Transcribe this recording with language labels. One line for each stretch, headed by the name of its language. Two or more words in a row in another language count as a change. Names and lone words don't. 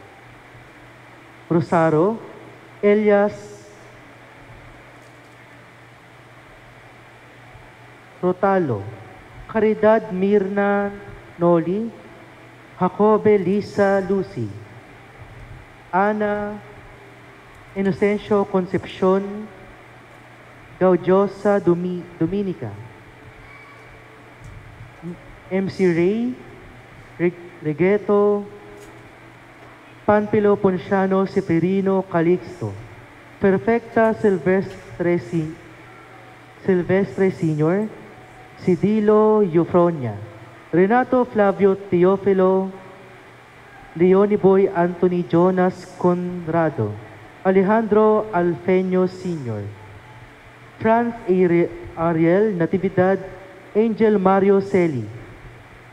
Pampanga: Rosaro Elias Rotalo, Caridad Mirna Noli, Jacobe Lisa Lucy, Ana Inocencio Concepcion Gaudiosa Dominica, MC Ray Regeto, Panpilo Ponciano Seferino Calixto, Perfecta Silvestre Sr., Sidilo Eufronia, Renato Flavio Teofilo, Leoniboy Anthony Jonas Conrado, Alejandro Alfeño Sr., Franz Ariel Natividad, Angel Mario Celi,